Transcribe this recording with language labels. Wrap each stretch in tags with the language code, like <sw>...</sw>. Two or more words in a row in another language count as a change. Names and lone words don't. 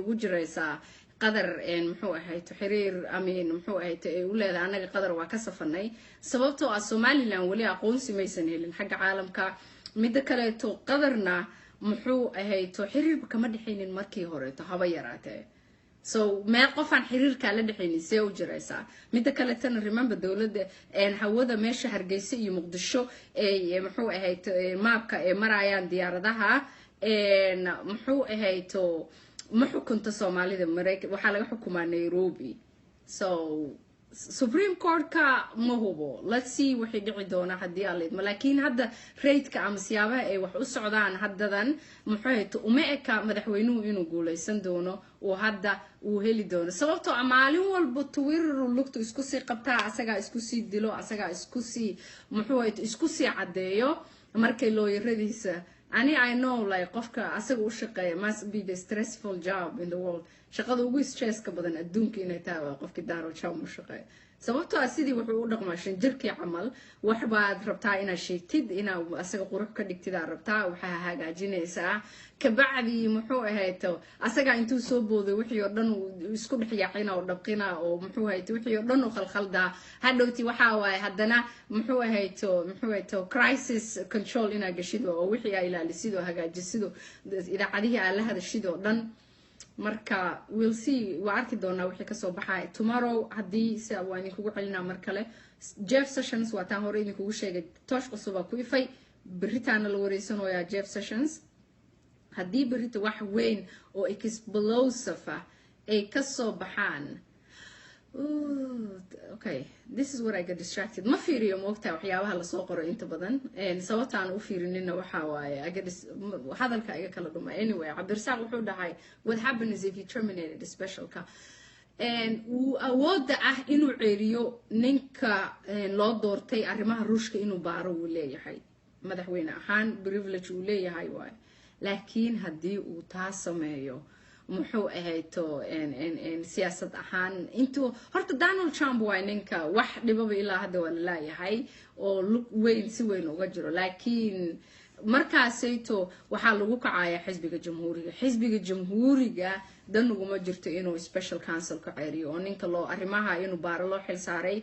<so>ugu jiraysaa qadar muxuu ahayd xiriir amiin muxuu ahayd ay u leedahay anaga qadar waa ka safanay sababtoo ah Somaliland wali aqoonsi maysan helin xagga caalamka mid kale qadarna muxuu ahayd xiriirba kama dhaxaynin markii hore haba yaraatee so meel qofaan xiriirka la dhaxaynin see u jiraysaa mid kale tan remember dawladda hawada meesha Hargeysa iyo Muqdisho ee muxuu ahayd maabka ee marayaan diyaaradaha muxuu ahayd ma xukunta Soomaalida Mareykan waxa laga xukumaa Nairobi so Supreme Court ka ma hubo</so> <en>let's see</en> <so>wixii dhici doona hadii aleed laakiin hadda rate-ka ama siyaabaha ay wax u socdaan haddadan muxuu uma eka madaxweynuhu inuu guuleysan doono oo hadda uu heli doono sababtoo maalin walba Twitter lugtu isku sii qabtaa asaga isku sii dilo asaga isku sii muxuu isku sii cadeeyo markay looyaradiisa</so> <en>I know like</en> <so>qofka asaga u shaqeeya</so> <en>must be the stressful job in the world</en> <so>shaqada ugu stresska badan adduunka inay tahay qofkii daaro job u shaqeeya sababtoo ah sidii wuxuu u dhaqmaa jirkii camal wax baad rabtaa inaad sheegtid inaad asaga qurux ka dhigtid aad rabtaa waxa hagaajinaysaa ka bacdi muxuu ahayd asaga intuu soo booday wixii oo dhan isku dhixyaaqina oo dhabqina oo muxuu ahayd wixii oo dhan oo khalkhalda hadhowti waxa waay haddana muxuu ahayd</so> <en>crisis control</en> <so>ina gashido oo wixii ay ilaalisid oo hagaajisido idaacadihii aan la hadashid oo dhan marka</so> <en>we'll see</en> <so>waa arki doonaa wixii ka soo baxay tomorrow hadii si waan idinku celinaa mar kale Jeff Sessions waa taan hore idinku sheegay toosh cusub ku ifay berritaana la wareysanayaa Jeff Sessions hadii berrita wax weyn oo explosive ay ka soo baxaan</so> <en>okay this is where I get distracted</en> <so>ma fiiriyo moogtaa waxyaabaha la soo qoro inta badan sababtaan u fiirinina waxa waaye hadalka iga kala dhuma anyway Cabdirsaaq wuxuu dhahay</so> <en>what happens if you terminated the</en> <so>specialka uu awooda ah inuu ceeriyo ninka loo doortay arrimaha ruushka inuu baaro uu leeyahay madaxweyne ahaan privilege uu leeyahay waay laakiin hadii uu taa sameeyo muxuu ahayd siyaasad ahaan intuu horta Donald Trump waa ninka wax dhibaba ilaa hadda waa la yahay oo lug weyn si weyn uga jiro laakiin markaasayto waxa lagu kacayaa xisbiga jamhuuriga dan uguma jirto inuu</so> <en>special counsel</en> <so>ka ceeriyo oo ninka loo arrimaha inuu baaro loo xil saaray</so>